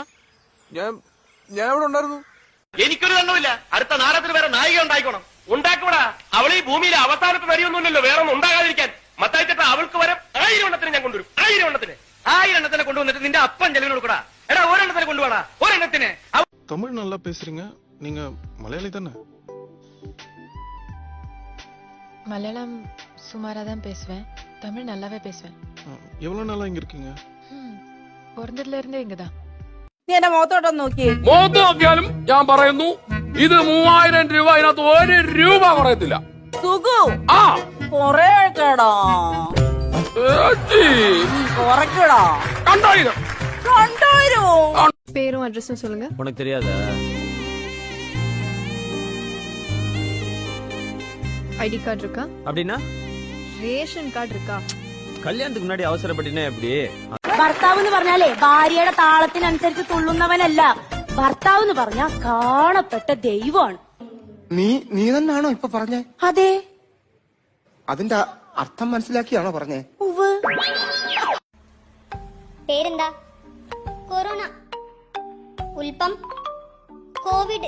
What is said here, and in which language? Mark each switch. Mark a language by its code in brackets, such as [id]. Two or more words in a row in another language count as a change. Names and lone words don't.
[ml] ഞാൻ ഇവിടെ ഉണ്ടായിരുന്നു. എനിക്കൊരു കണ്ണുമില്ല. അടുത്ത നാടകത്തിന് വേറെ നായിക ഉണ്ടായിക്കോണം. ഉണ്ടാക്കൂടാ. അവൾ ഈ ഭൂമിയിലെ അവസാനത്തെ വരിയൊന്നുമില്ലല്ലോ വേറെ ഒന്നും ഉണ്ടാകാതിരിക്കാൻ. മത്തായിച്ചേട്ടാ, അവൾക്ക് വരെ 1000 എണ്ണത്തിന് ഞാൻ കൊണ്ടുവരും. 1000 എണ്ണത്തിനെ കൊണ്ടുവന്നിട്ട് നിന്റെ അപ്പൻ ചെലവിന് കൊടുക്കടാ. എടാ, ഒരെണ്ണത്തിനെ കൊണ്ടുപോടാ. ഒരെണ്ണത്തിന്. [ta] தமிழ் நல்லா பேசுறீங்க. நீங்க மலையாளி தானே? மலையாளம் சுமாரா தான் பேசுவேன். தமிழ் நல்லாவே பேசுவேன். எவ்வளவு நாளா இங்க இருக்கீங்க? பிறந்ததுல இருந்தே இங்கதான். [ml] നീ എന്റെ മുഖത്തോട്ടൊന്ന് നോക്കിയേ. മുഖത്ത് നോക്കിയാലും ഞാൻ പറയുന്നു, ഇത് 3000 രൂപ. അതിനകത്ത് 1 രൂപ കുറയത്തില്ല. സുഖു ആ കൊറേ കേടാ കുറയ്ക്കടാ. 2000. [ta] பேரும் அட்ரஸும் சொல்லுங்க. உனக்கு தெரியாதா? [en] ID card [ta] இருக்கா? அப்படின்னா [en] ration card [ta] இருக்கா? கல்யாணத்துக்கு முன்னாடி அவசரப்பட்டினா எப்படி? [ml] ഭർത്താവ് എന്ന് പറഞ്ഞാലേ ഭാര്യയുടെ താളത്തിനനുസരിച്ച് തുള്ളുന്നവനല്ല. ഭർത്താവ് എന്ന് പറഞ്ഞാ കാണപ്പെട്ട ദൈവമാണ്. നീ തന്നെയാണോ ഇപ്പൊ പറഞ്ഞേ? അതെ. അതിന്റെ അർത്ഥം മനസ്സിലാക്കിയാണോ പറഞ്ഞേ? പേരെന്താ? കൊറോണ, ഉൽപ്പം, കോവിഡ്.